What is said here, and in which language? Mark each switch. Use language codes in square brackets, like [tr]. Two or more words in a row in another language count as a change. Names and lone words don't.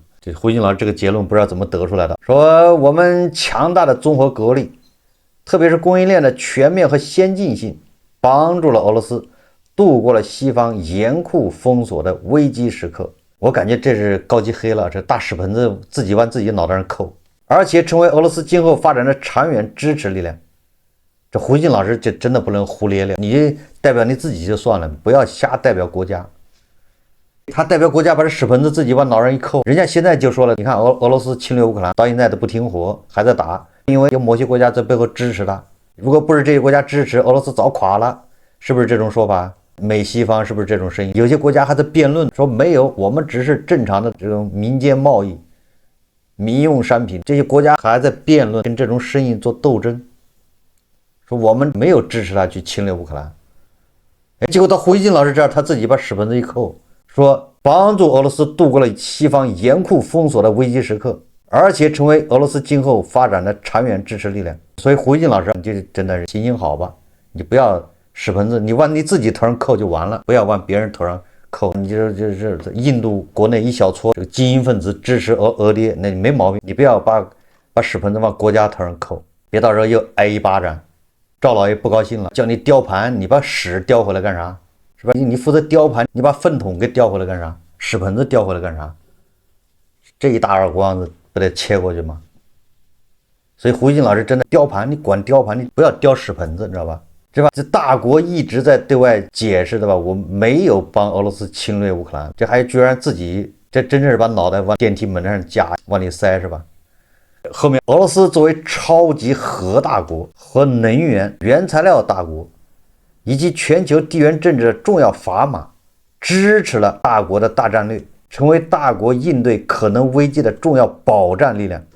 [zh] 這胡锡進老師這個結論不知道怎麼得出來的，說我們強大的綜合國力，特別是供應鏈的全面和先進性，幫助了俄羅斯度過了西方嚴酷封鎖的危機時刻。我感覺這是高級黑了，這大屎盆子自己往自己腦袋上扣，而且成為俄羅斯今後發展的長遠支持力量。這胡錫進老師就真的不能胡咧咧，你代表你自己就算了，不要瞎代表國家。他代表國家把這屎盆子自己往腦上一扣，人家現在就說了，你看俄羅斯侵略烏克蘭到現在都不停火，還在打，因為有某些國家在背後支持他，如果不是這些國家支持，俄羅斯早垮了，是不是這種說法？美西方是不是這種聲音？有些國家還在辯論說沒有，我們只是正常的這種民間貿易、民用商品。這些國家還在辯論，跟這種聲音做鬥爭，說我們沒有支持他去侵略烏克蘭。結果到胡锡進老師這兒，他自己把屎盆子一扣，說幫助俄羅斯度過了西方嚴酷封鎖的危機時刻，而且成為俄羅斯今後發展的长遠支持力量。所以胡锡进老師，你就真的是行行好吧，你不要屎盆子，你往你自己头上扣就完了，不要往別人頭上扣。你就是印度國內一小撮這個精英分子支持俄爹，那你沒毛病，你不要把屎盆子往國家頭上扣，別到時候又挨一巴掌。趙老爺不高興了，叫你雕盤，你把屎雕回來幹啥？是吧？你負責雕盘，你把粪桶给雕回来幹啥？屎盆子雕回来幹啥？這一大耳光子不得切過去嗎？所以胡锡進老師真的雕盤，你管雕盤，你不要雕屎盆子，你知道吧？是吧？這大國一直在對外解釋，对吧？我沒有幫俄羅斯侵略烏克蘭，這還居然自己，這真正是把腦袋往電梯門上夾，往裡塞，是吧？後面俄羅斯作為超級核大國和能源原材料大國，以及全球地缘政治的重要砝碼，支持了大國的大戰略，成為大國應對可能危機的重要保障力量。